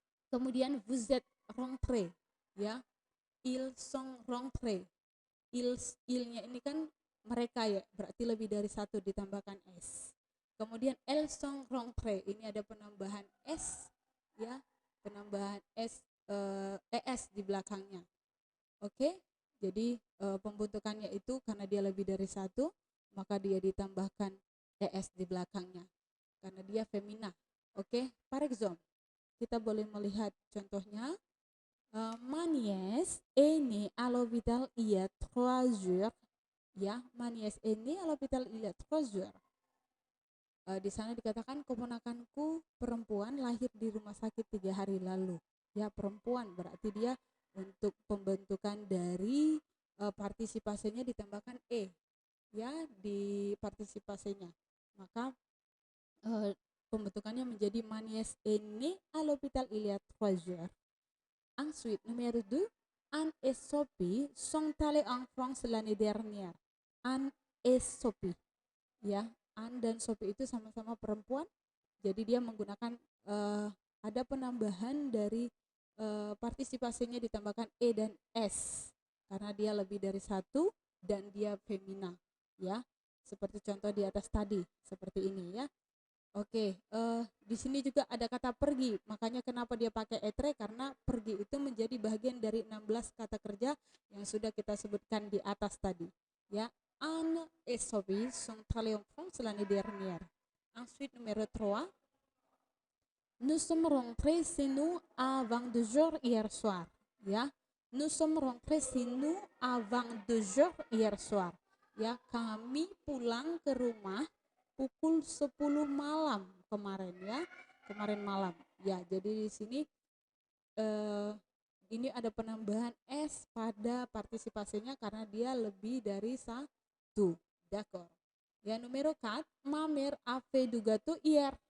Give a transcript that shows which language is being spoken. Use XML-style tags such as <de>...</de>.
<id>Kemudian</id> <fr>vous êtes rentrés. Ya, ils sont rentrés.</fr> <id>Ilnya ini kan mereka ya, berarti lebih dari 1 ditambahkan s. Kemudian</id> <fr>elles sont rentrées,</fr> <id>ini ada penambahan s, ya, penambahan s, es di belakangnya. Oke, jadi pembentukannya itu karena dia lebih dari 1, maka dia ditambahkan es di belakangnya karena dia femina. Oke,</id> <fr>par exemple,</fr> <id>kita boleh melihat contohnya.</id> <fr>Ma nièce est née à l'hôpital il y a 3 jours. Ya, ma nièce est née à l'hôpital il y a 3 jours.</fr> <id>Di sana dikatakan keponakanku perempuan lahir di rumah sakit 3 hari lalu. Ya, perempuan berarti dia untuk pembentukan dari partisipasinya ditambahkan e ya di partisipasinya. Maka pembentukannya menjadi</id> <fr>ma nièce est née à l'hôpital il y a 3 jours. Ensuite, numéro 2, Anne et Sophie sont allés en France l'année dernière.</fr> <id>Anne et Sophie. Ya, Anne dan Sophie itu sama-sama perempuan. Jadi dia menggunakan ada penambahan dari partisipasinya ditambahkan e dan s karena dia lebih dari 1 dan dia femina. Ya, seperti contoh di atas tadi, seperti ini ya. Oke, di sini juga ada kata pergi. Makanya kenapa dia pakai être, karena pergi itu menjadi bagian dari 16 kata kerja yang sudah kita sebutkan di atas tadi.</id> <fr>Ya, Anne et Sophie sont allés en France l'année dernière. Ensuite, numéro 3. Nous sommes rentrés chez nous à 22 h hier soir. Ya, nous sommes rentrés chez nous à 22 h hier soir.</fr> <id>Ya, kami pulang ke rumah pukul 10 malam kemarin ya, kemarin malam. Ya, jadi di sini ini ada penambahan s pada partisipasinya karena dia lebih dari 1.</id> <fr>D'accord. Ya, numero 4, ma mère a fait du gâteau hier.</fr>